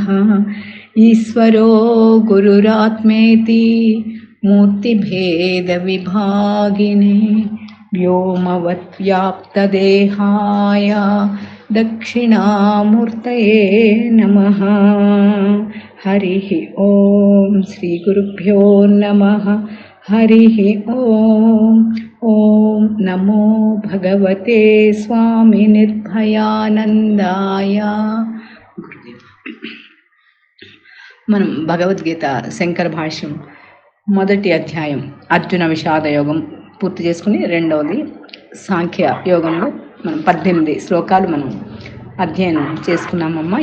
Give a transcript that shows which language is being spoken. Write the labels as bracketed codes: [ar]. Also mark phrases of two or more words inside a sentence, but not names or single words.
[sa] ईश्वरो गुरुरात्मेति मूर्तिभेदविभागिने व्योमवद्व्याप्तदेहाय दक्षिणामूर्तये नमः। हरिः ॐ श्रीगुरुभ्यो नमः। हरिः ॐ नमो भगवते स्वामी निर्भयानन्दाय। [te] మనం భగవద్గీత శంకర భాష్యం మొదటి అధ్యాయం అర్జున విషాద యోగం పూర్తి చేసుకుని రెండవది సాంఖ్య యోగంలో మనం 18 శ్లోకాలు మనం అధ్యయనం చేసుకున్నామమ్మా.